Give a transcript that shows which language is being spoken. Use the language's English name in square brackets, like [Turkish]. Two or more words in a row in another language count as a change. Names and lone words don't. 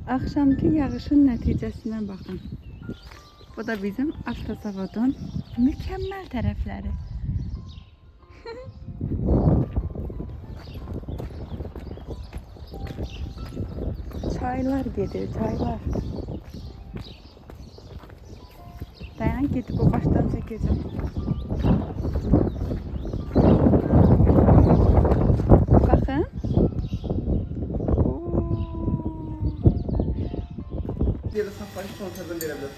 [Azerbaijani] Axşamki yağışın nəticəsinə baxın. Bu da bizim avtozavodun mükəmməl tərəfləri. Çaylar gedir, çaylar. Dayan, [Turkish] gidip o baştan çəkəcəm. [Azerbaijani] Baxın. [Turkish] Ya da safari kontrolden verebilir.